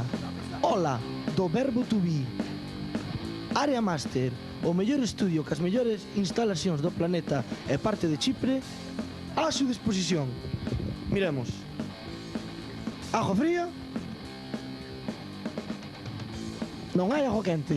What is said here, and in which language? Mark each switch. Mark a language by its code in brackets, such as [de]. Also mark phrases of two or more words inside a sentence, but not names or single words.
[gl] Ola, do verbo [en] to be. [gl] Área Máster, o mellor estudio cas mellores instalacións do planeta e parte de Chipre a súa disposición. [es] Miremos. Ajo fría. [gl] Non hai ajo quente.